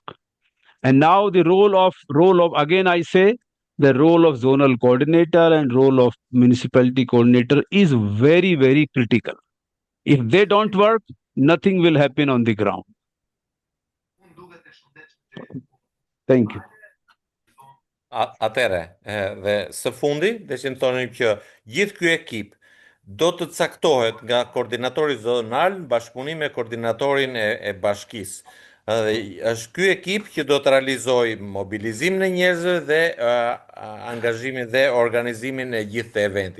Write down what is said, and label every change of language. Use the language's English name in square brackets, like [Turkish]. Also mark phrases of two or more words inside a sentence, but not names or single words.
[English] And now the role of again I say the role of zonal coordinator and role of municipality coordinator is very, very critical. If they don't work, nothing will happen on the ground. Thank you. [Albanian] Atëre, dhe së fundi, deshin të thonim që gjithë ky ekip do të caktohet nga koordinatori zonal në bashkëpunim me koordinatorin e bashkisë. Dhe është ky ekip që do të realizojë mobilizimin e njerëzve dhe angazhimin dhe organizimin e gjithë të eventi.